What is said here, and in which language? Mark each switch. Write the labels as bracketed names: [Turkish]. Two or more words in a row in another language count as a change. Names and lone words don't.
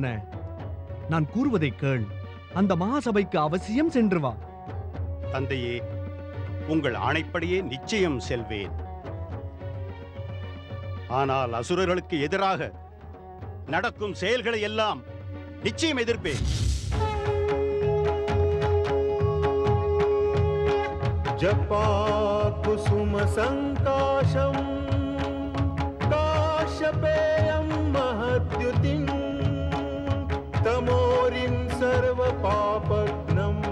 [Tamil] நான் கூறுவதை கேள். அந்த மகாசபைக்கு அவசியம் சென்று வா. தந்தையே, உங்கள் ஆணைப்படியே நிச்சயம் செல்வேன். ஆனால் அசுரர்களுக்கு எதிராக நடக்கும் செயல்களை எல்லாம் நிச்சயம் எதிர்ப்பேன். [Sanskrit] जपा कुसुम संकाशम काश्यपेयं महद्युतिं तमोरिं सर्व पापघ्नं